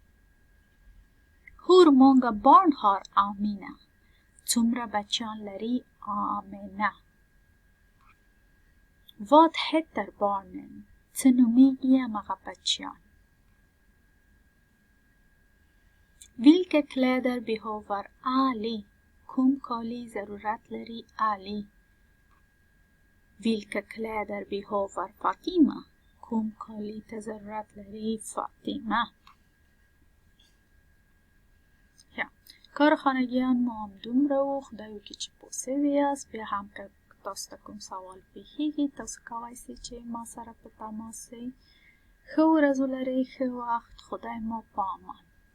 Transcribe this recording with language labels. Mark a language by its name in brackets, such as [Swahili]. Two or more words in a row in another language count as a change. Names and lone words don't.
[Swedish] hur många barn har Amina [Pashto] څومره بچیان لري آمنه [Swedish] vad heter barnen [Pashto] څه نومیږي همغه بچیان [Swedish] vilka kläder behöver Ali [Pashto] کوم کالی ضرورت لري [Swedish] Ali vilka kläder behöver Fatima [Pashto] کوم کالی ته ضرورت لري فاطمه کارخانگیان ما هم دومره و خدایو که چې پوه سوي یاست بیا هم که تاسو ته کوم سوال پیښیږي تاسو کولی سئ چې ما سره په تماس سئ ښه ورځ ولرئ ښه وخت خدای مو په امان